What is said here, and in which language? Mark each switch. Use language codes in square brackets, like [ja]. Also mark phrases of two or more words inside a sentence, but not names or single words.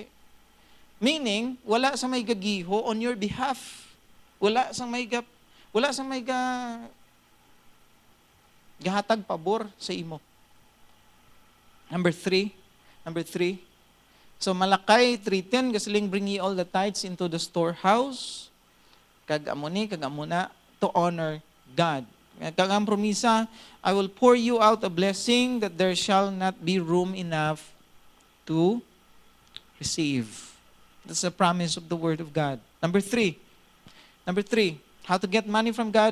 [hil] Meaning, wala sa may gagiho [en] on your behalf. [hil] Wala sa may gahatag pabor sa imo. [en] Number three. So Malakay 3:10, gasiling bring ye all the tithes into the storehouse. [hil] Kag amuna [en] to honor God. [hil] Kag ang promisa, [en] I will pour you out a blessing that there shall not be room enough to receive. That's the promise of the Word of God. Number three, how to get money from God?